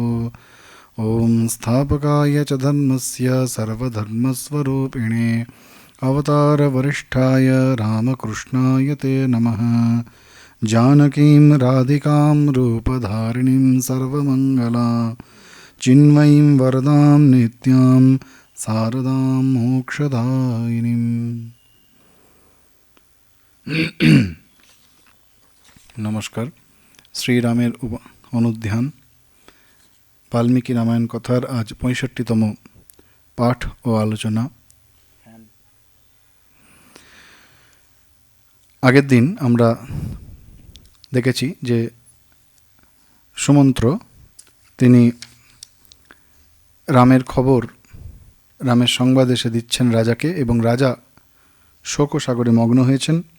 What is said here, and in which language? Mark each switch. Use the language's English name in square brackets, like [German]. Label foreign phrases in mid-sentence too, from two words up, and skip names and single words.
[Sanskrit] ॐ स्थापकाय च धर्मस्य सर्वधर्मस्वरूपिणे अवतारवरिष्ठाय रामकृष्णाय ते नमः। जानकीं राधिकां रूपधारिणीं सर्वमङ्गला चिन्मयीं वरदां नित्यां शारदां मोक्षदायिनीं। [Bangla] নমস্কার। শ্রীরামের অনুধ্যান বাল্মীকি রামায়ণ কথার আজ ৬৫তম পাঠ ও আলোচনা। আগের দিন আমরা দেখেছি যে সুমন্ত্র তিনি রামের খবর, রামের সংবাদ এসে দিচ্ছেন রাজাকে, এবং রাজা শোকসাগরে মগ্ন হয়েছেন।